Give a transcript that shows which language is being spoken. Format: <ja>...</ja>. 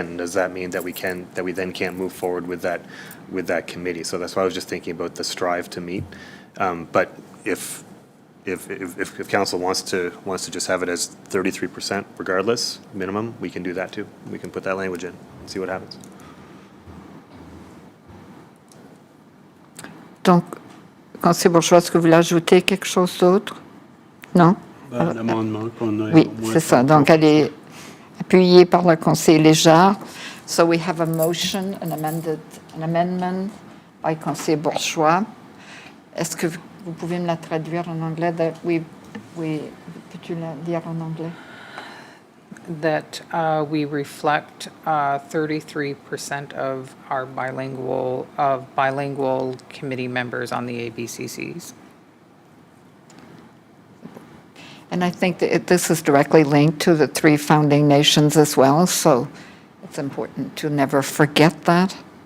<en>And does that mean that we then can't move forward with that committee? So that's why I was just thinking about the strive to meet. But if council wants to just have it as 33% regardless, minimum, we can do that too. We can put that language in and see what happens.</en> <fr>Donc, conseiller Bourgeois, est-ce que vous voulez ajouter quelque chose d'autre? Non? Un amendement qu'on a. Oui, c'est ça. Donc, elle est appuyée par le conseiller Léger.</fr> <en>So we have a motion, an amendment by conseiller Bourgeois.</en> <fr>Est-ce que vous pouvez me la traduire en anglais? Peux-tu la dire en anglais?</fr> <en>That we reflect 33% of our bilingual committee members on the ABCCs. And I think that this is directly linked to the 3 founding nations as well, so it's important to never forget that.</en>